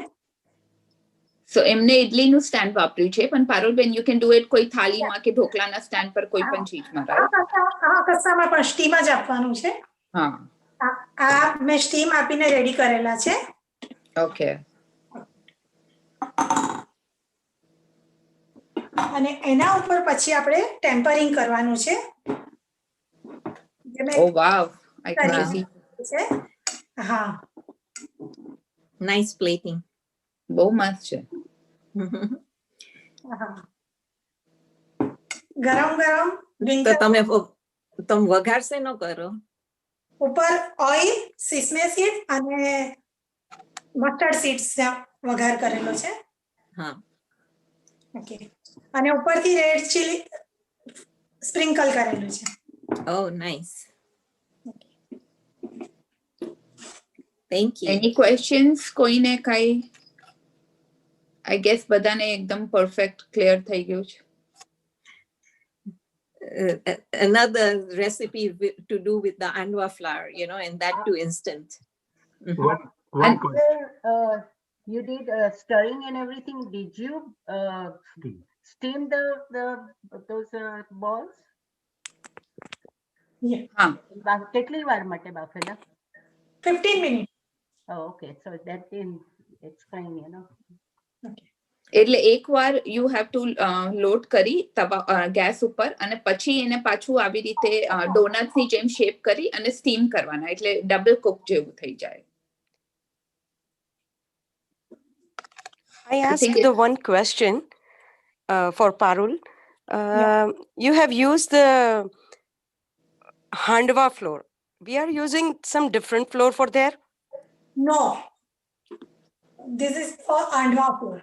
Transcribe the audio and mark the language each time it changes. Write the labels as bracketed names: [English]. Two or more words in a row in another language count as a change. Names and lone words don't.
[Gujarati] સો એમને ઇડલીનું સ્ટેન્ડ વાપર્યું છે પણ પારુલબેન [English] you can do it [Gujarati] કોઈ થાળીમાં કે ઢોકલાના સ્ટેન્ડ પર કોઈ પણ ચીજમાં, રાઈટ? હા, કસામાં પણ સ્ટીમ જ આપવાનું છે. હા, આ મેં સ્ટીમ આપીને રેડી કરેલા છે. ઓકે. અને એના ઉપર પછી આપણે ટેમ્પરિંગ કરવાનું છે. [English] Oh wow, I can just see. [Gujarati] હા, [English] Nice plating. [Gujarati] બહુ મસ્ત છે. ગરમ ગરમ તો તમે વઘારશે ન કરો? ઉપર ઓઇલ, [English] sesame seed [Gujarati] અને [English] mustard seeds [Gujarati] વઘાર કરેલો છે. હા, ઓકે, અને ઉપરથી [English] red chili sprinkle [Gujarati] કરેલું છે. [English] Oh nice, thank you. any questions [Gujarati] કોઈને કઈ? [English] I guess [Gujarati] બધાને એકદમ [English] perfect clear [Gujarati] થઈ ગયું છે. [English] Another recipe to do with the andwa flour, and that too instant. One question. You did stirring and everything. Did you steam those balls? Yeah. [Gujarati] કેટલી વાર માટે બાફેલા? [English] 15 minutes. Oh, okay. So that didn't explain, Okay. [Gujarati] એટલે એકવાર [English] you have to load [Gujarati] કરી ગેસ ઉપર અને પછી એને પાછું આવી રીતે ડોનટ્સની જેમ શેપ કરી અને સ્ટીમ કરવાના એટલે ડબલ કુક જેવું થઈ જાય. [English] I asked the one question for Parul. You have used the handwa flour. We are using some different flour for there? No. This is for andwa flour.